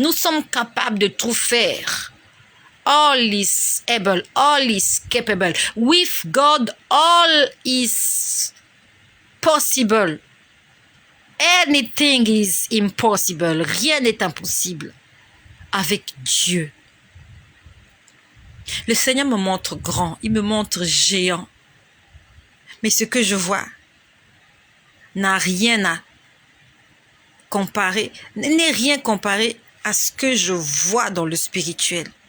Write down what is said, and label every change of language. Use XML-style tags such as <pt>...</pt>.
<fr>Nous sommes capables de tout faire.</fr> <en>All is able, all is capable. With God, all is possible. Anything is impossible.</en> <fr>Rien n'est impossible avec Dieu. Le Seigneur me montre grand, il me montre géant. Mais ce que je vois n'a rien à comparer, n'est rien comparé à ce que je vois dans le spirituel.</fr>